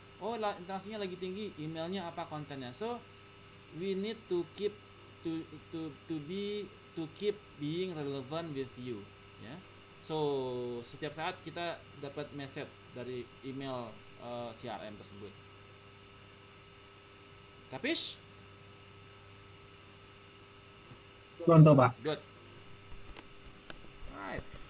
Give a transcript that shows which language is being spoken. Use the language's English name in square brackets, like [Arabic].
[Indonesian] Oh, transaksinya lagi tinggi, emailnya apa kontennya. [English] So we need to keep being relevant with you, ya. [Indonesian] So setiap saat kita dapat message dari email CRM tersebut. Kapis? Contoh, Pak. [English] Good. Right.